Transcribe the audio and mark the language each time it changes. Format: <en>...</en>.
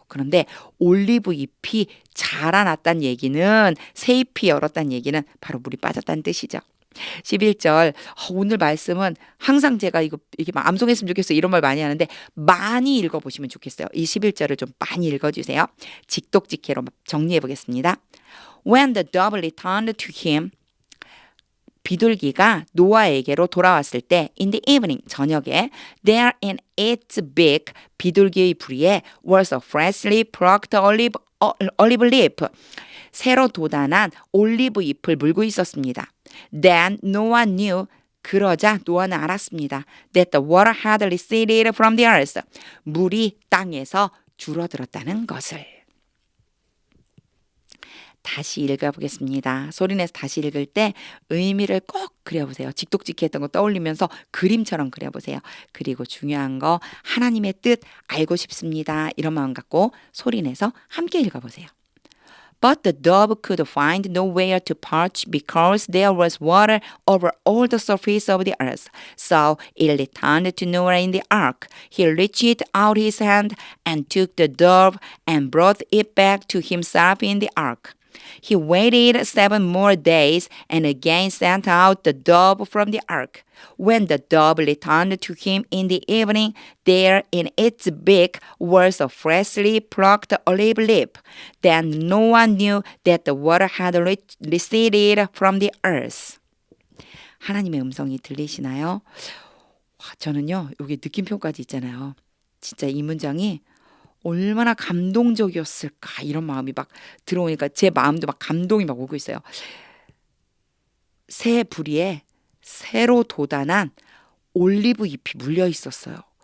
<ko>그런데 올리브 잎이 자라났다는 얘기는 새 잎이 열었다는 얘기는 바로 물이 빠졌다는 뜻이죠. 11절 오늘 말씀은 항상 제가 이게 막 암송했으면 좋겠어요. 이런 말 많이 하는데 많이 읽어보시면 좋겠어요. 이 11절을 좀 많이 읽어주세요. 직독직해로 정리해 보겠습니다.</ko> <en>When the dove returned to him,</en> <ko>비둘기가 노아에게로 돌아왔을 때</ko> <en>in the evening,</en> <ko>저녁에</ko> <en>there in its beak,</en> <ko>비둘기의 부리에</ko> <en>was a freshly plucked olive leaf,</en> <ko>새로 돋아난 올리브 잎을 물고 있었습니다.</ko> <en>Then Noah knew,</en> <ko>그러자 노아는 알았습니다.</ko> <en>That the water had receded from the earth,</en> <ko>물이 땅에서 줄어들었다는 것을. 다시 읽어보겠습니다. 소리내서 다시 읽을 때 의미를 꼭 그려보세요. 직독직해했던 거 떠올리면서 그림처럼 그려보세요. 그리고 중요한 거 하나님의 뜻 알고 싶습니다. 이런 마음 갖고 소리내서 함께 읽어보세요.</ko> <en>But the dove could find nowhere to perch because there was water over all the surface of the earth. So it returned to Noah in the ark. He reached out his hand and took the dove and brought it back to himself in the ark. He waited 7 more days and again sent out the dove from the ark. When the dove returned to him in the evening, there in its beak was a freshly plucked olive leaf. Then Noah knew that the water had receded from the earth.</en> <ko>하나님의 음성이 들리시나요? 저는요, 여기 느낌표까지 있잖아요. 진짜 이 문장이 얼마나 감동적이었을까 이런 마음이 막 들어오니까 제 마음도 막 감동이 막 오고 있어요. 새 부리에 새로 돋아난 올리브 잎이 물려 있었어요.</ko>